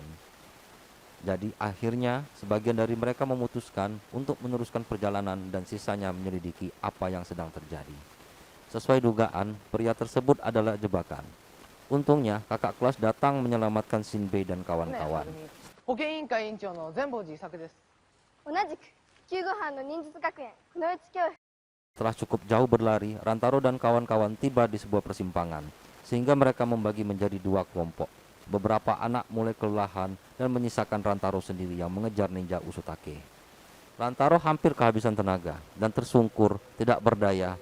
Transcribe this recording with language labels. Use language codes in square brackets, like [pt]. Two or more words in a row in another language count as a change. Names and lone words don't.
[id] Jadi akhirnya sebagian dari mereka memutuskan untuk meneruskan perjalanan dan sisanya menyelidiki apa yang sedang terjadi. Sesuai dugaan, pria tersebut adalah jebakan. Untungnya kakak kelas datang menyelamatkan Shinbei dan kawan-kawan. [ja] 保健委員会委員長の善宝寺伊作です。同じく救護班の忍術学園くのうち教室 [id] Setelah cukup jauh berlari, Rantaro dan kawan-kawan tiba di sebuah persimpangan, sehingga mereka membagi menjadi dua kelompok. Beberapa anak mulai kelelahan dan menyisakan Rantaro sendiri yang mengejar ninja Uzutake. Rantaro hampir kehabisan tenaga dan tersungkur, tidak berdaya.